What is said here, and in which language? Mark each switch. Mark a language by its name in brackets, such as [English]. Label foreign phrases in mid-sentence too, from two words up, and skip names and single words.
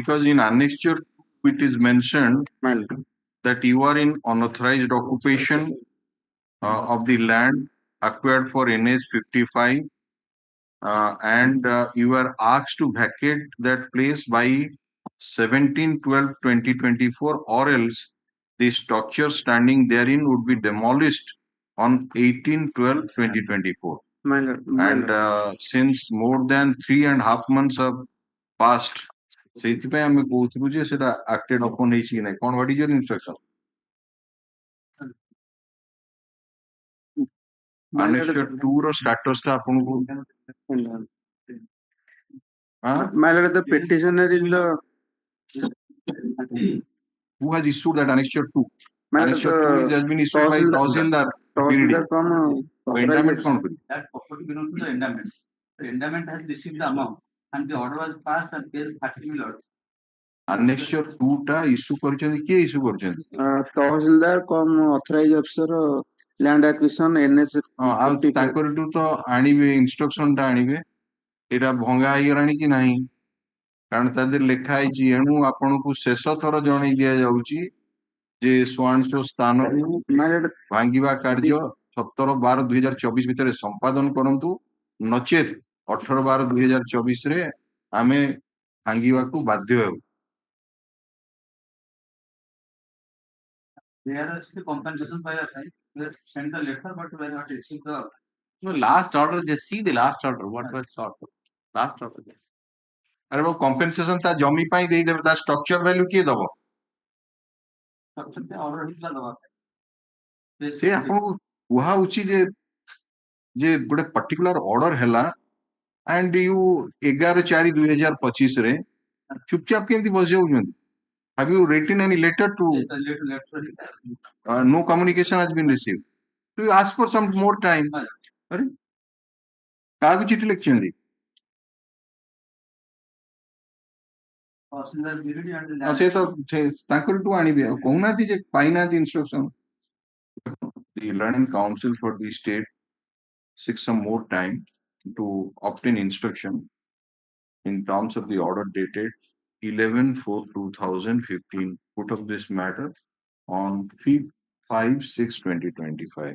[English] Because in annexure it is mentioned that you are in unauthorized occupation of the land acquired for NS 55 and you are asked to vacate that place by 17/12/2024, or else the structure standing therein would be demolished on 18/12/2024. My lord, And since more than 3.5 months have passed, [Odia] ସେଇଥିପାଇଁ ଆମେ କହୁଥିଲୁ ଯେ ସେଟା [English] acted upon [Odia] ହେଇଛି କି ନାହିଁ କଣ [English] what is your instruction? [Odia] Annexure 2 ର status ଟା ଆପଣଙ୍କୁ [English] my lord, the petitioner in the who has issued that annexure 2? my lord, Annexure 2 has been issued by Tahsildar. [Odia] Endowment କଣ କରିବ? [English] That property belongs to the endowment. The endowment has received the amount and the order was passed and pays 30 million. [Odia] Annexure 2 ଟା issue କରିଛନ୍ତି କିଏ issue କରିଛନ୍ତି? [English] Tahsildar cum authorized officer land acquisition NS [Odia] ଆଉ ତାଙ୍କରଠୁ ତ ଆଣିବେ ଇନଷ୍ଟ୍ରକ୍ସନ ଟା ଆଣିବେ ଏଇଟା ଭଙ୍ଗା ହେଇଗଲାଣି କି ନାହିଁ କାରଣ ତା ଦେହରେ ଲେଖା ହେଇଛି ଏଣୁ ଆପଣଙ୍କୁ ଶେଷ ଥର ଜଣେଇ ଦିଆଯାଉଛି ଯେ ସ୍ୱାଂଶ ସ୍ଥାନକୁ ଭାଙ୍ଗିବା କାର୍ଯ୍ୟ 17/12/2024 ଭିତରେ ସମ୍ପାଦନ କରନ୍ତୁ ନଚେତ 18/12/2024 ରେ ଆମେ ଭାଙ୍ଗିବାକୁ ବାଧ୍ୟ ହେବୁ। [English] They are actually compensation by our side. We have sent the letter, but we have not received the. No, last order, just see the last order. What was short? Last order. [Odia] ଆରେ ବାବୁ କମ୍ପେନସେସନ ତା ଜମି ପାଇଁ ଦେଇଦେବେ ତା [English] structure value [Odia] କିଏ ଦବ? Order ହେଇଥିଲା ଦବା ପାଇଁ। ସେ ଆପଣଙ୍କୁ କୁହା ହଉଛି ଯେ ଗୋଟେ [English] particular order [Odia] ହେଲା [English] and you [Odia] 11/4/2025 ରେ ଚୁପଚାପ କେମିତି ବସି ଯାଉଛନ୍ତି? [English] Have you written any letter to no communication has been received? So you ask for some more time. [Odia] अरे କାହାକୁ ଚିଠି ଲେଖିଛନ୍ତି? ସେ ତ ତାଙ୍କଠୁ ଆଣିବେ ଆଉ କହୁନାହାନ୍ତି ଯେ ପାଇନାହାନ୍ତି ଇନଷ୍ଟ୍ରକ୍ସନ। [English] The learning council for the state seeks some more time to obtain instruction in terms of the order dated 11/4/2015 put of this matter on 5/6/2025.